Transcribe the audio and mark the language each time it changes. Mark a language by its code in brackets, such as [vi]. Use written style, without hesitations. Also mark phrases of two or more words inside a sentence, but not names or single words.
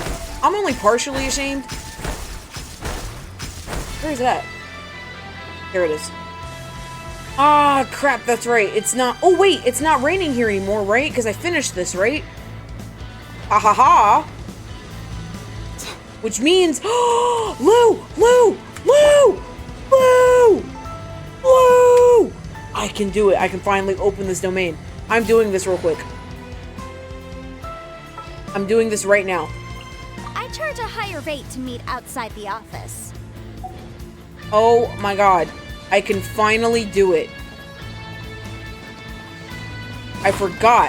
[en] I'm only partially ashamed. Where's that? There it is. Ah, crap, that's right. It's not... Oh, wait, it's not raining here anymore, right? Because I finished this, right? Ha ha ha. Which means... Lou! Lou! Lou! Lou! Lou! I can do it. I can finally open this domain. I'm doing this real quick. I'm doing this right now. I charge a higher rate to meet outside the office. Oh my god. I can finally do it. I forgot.